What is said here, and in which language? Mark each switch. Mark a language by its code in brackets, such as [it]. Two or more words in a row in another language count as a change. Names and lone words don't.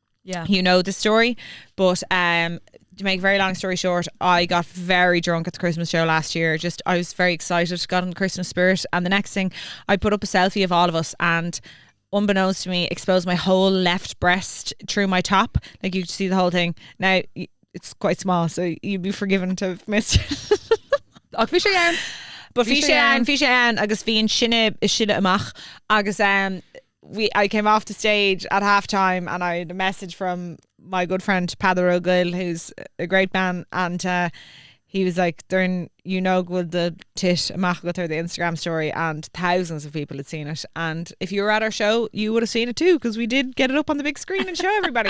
[en] Yeah, you know the story, but to make a very long story short, I got very drunk at the Christmas show last year. I was very excited, got in the Christmas spirit, and the next thing I put up a selfie of all of us, and unbeknownst to me, exposed my whole left breast through my top. Like, you could see the whole thing. Now it's quite small, so you'd be forgiven to have missed it. [ga] Ach, bhí sé ann. [en] But [ga] bhí sé ann agus bhíon sinne amach agus [en] I came off the stage at halftime, and I had a message from my good friend Padar O'Gill, who's a great man, and he was like, "Darn, you know, good the tit amach with her the Instagram story," and thousands of people had seen it. And if you were at our show, you would have seen it too, because we did get it up on the big screen and show everybody.